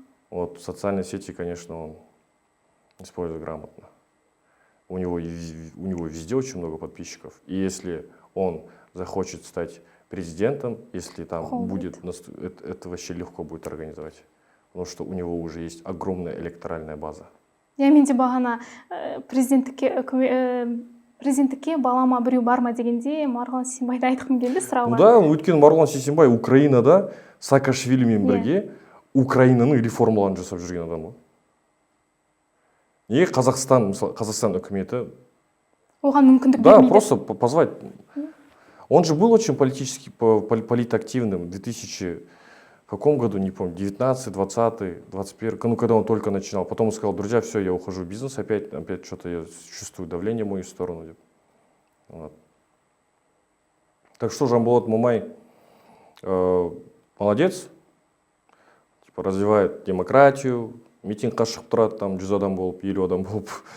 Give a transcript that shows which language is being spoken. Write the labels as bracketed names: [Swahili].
[Russian] Вот социальные сети, конечно, он использует грамотно. У него везде очень много подписчиков. И если он захочет стать президентом, если там будет, это вообще легко будет организовать. Потому что у него уже есть огромная электоральная база. [Kazakh] Я менде бағана президенттікке балама біреу бар ма дегенде Марғұлан Сейсенбайды айтқым келді сұрауға. Да, өйткені Марғұлан Сейсенбай Украинада Саакашвилимен бірге Украинаның реформаларын жасап жүрген адам ғой. Неге Қазақстан үкіметі оған мүмкіндік да, бермейді? [Russian] просто позвать. Он же был очень политактивным в 2000 каком году, не помню, 19, 20, 21, ну, когда он только начинал. Потом он сказал: друзья, все, я ухожу в бизнес, опять что-то я чувствую давление в мою сторону. Вот. Так что Жанболат Мамай молодец, типа, развивает демократию, [Kazakh] митингқа шығып тұрады, там 100 адам болып, 50 адам болып.